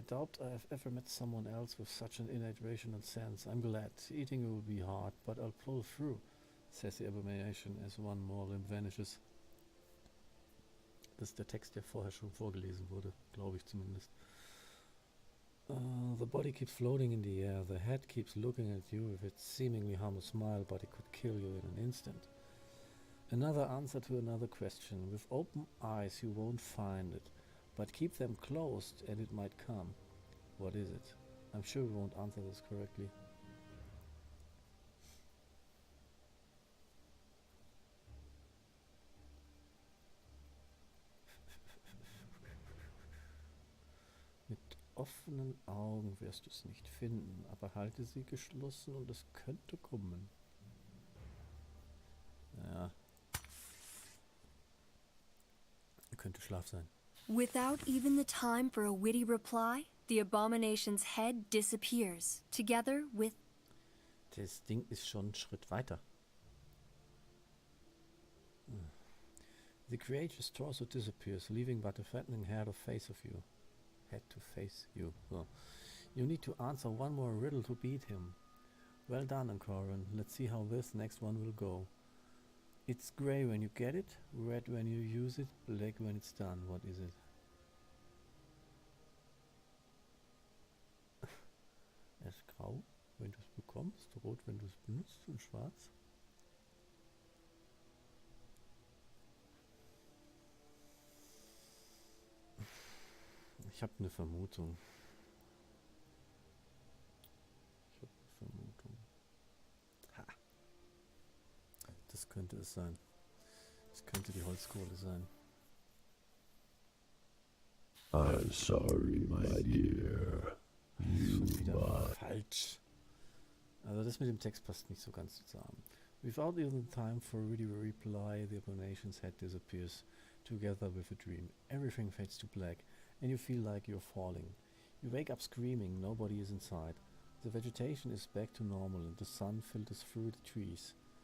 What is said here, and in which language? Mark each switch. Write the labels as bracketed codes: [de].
[en] I doubt I've ever met someone else with such an innate rational sense. I'm glad. Eating will be hard, but I'll pull through, says the abomination as one more limb vanishes. [de] Das ist der Text, der vorher schon vorgelesen wurde, glaube ich zumindest. [en] The body keeps floating in the air. The head keeps looking at you with its seemingly harmless smile, but it could kill you in an instant. Another answer to another question. With open eyes you won't find it, but keep them closed and it might come. What is it? I'm sure we won't answer this correctly. [de] Mit offenen Augen wirst du es nicht finden, aber halte sie geschlossen und es könnte kommen. Ja. Könnte Schlaf sein. [en] Without even the time for a witty reply, the abomination's head disappears, together with... [de] Das Ding ist schon einen Schritt weiter. [en] The creature's torso disappears, leaving but a fattening head of face of you. Head to face you. Oh. You need to answer one more riddle to beat him. Well done, Ancoran. Let's see how this next one will go. It's grey when you get it, red when you use it, black when it's done. What is it? [de] Er ist grau, wenn du es bekommst, rot, wenn du es benutzt und schwarz. Ich habe eine Vermutung. Ha. Das könnte es sein. Das könnte die Holzkohle sein. [en] I'm sorry, my dear. [de] Schon wieder falsch. Also das mit dem Text passt nicht so ganz zusammen. [en] Without even time for a ready reply, the abomination's head disappears, together with a dream. Everything fades to black, and you feel like you're falling. You wake up screaming, nobody is inside. The vegetation is back to normal, and the sun filters through the trees.